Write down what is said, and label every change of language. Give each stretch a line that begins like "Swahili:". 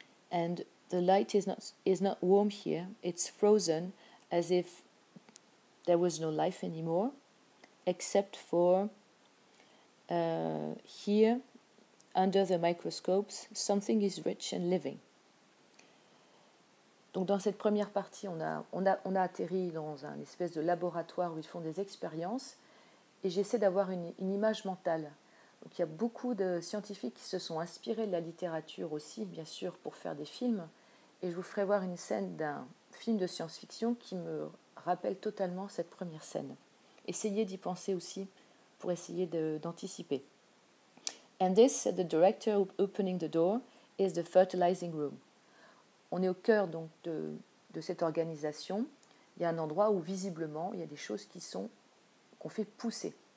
English: And the light is not warm here, it's frozen, as if there was no life anymore, except for here, under the microscopes, something is rich and living.
French: Donc dans cette première partie, on a atterri dans un espèce de laboratoire où ils font des expériences, et j'essaie d'avoir une image mentale. Donc il y a beaucoup de scientifiques qui se sont inspirés de la littérature aussi, bien sûr, pour faire des films, et je vous ferai voir une scène d'un film de science-fiction qui me rappelle totalement cette première scène. Essayez d'y penser aussi pour essayer d'anticiper.
English: And this, said the director opening the door, is the fertilizing room.
French: On est au cœur donc de cette organisation. Il y a un endroit où visiblement il y a des choses qu'on fait pousser.